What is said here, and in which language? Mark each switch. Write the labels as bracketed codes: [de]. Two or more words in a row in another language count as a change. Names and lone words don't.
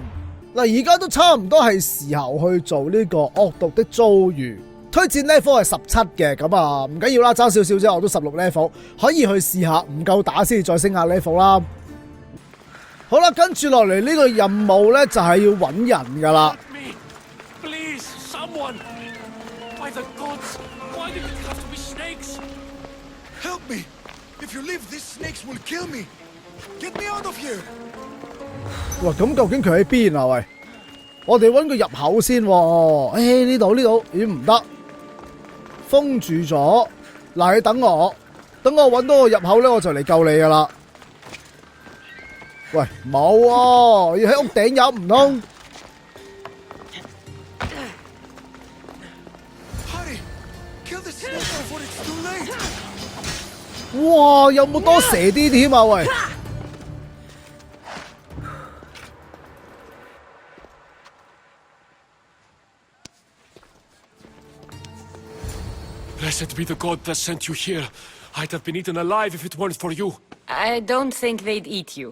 [yue] 嗱，而家都差唔多係時候去做呢個惡毒的遭遇。推薦 level 係17嘅，咁啊唔緊要啦，爭少少啫，我都16 level， 可以去試下，唔夠打先再升下 level 啦。好啦，跟住落嚟呢個任務咧就係要揾人噶啦。 [en] Please, someone! By the gods, why did it have to be snakes? Help me! If you leave, these snakes will kill me! Get me out of here! [yue] 喂，咁究竟佢喺邊啊？喂，我哋揾個入口先喎。呢度，咦唔得，封住咗。嗱，你等我揾到個入口咧，我就嚟救你噶啦。喂，冇喎，要喺屋頂有唔通？哇！有冇多蛇啲添啊？喂！ [en] Blessed be the god that sent you here. I'd have been eaten alive if it weren't for you. I don't think they'd eat you.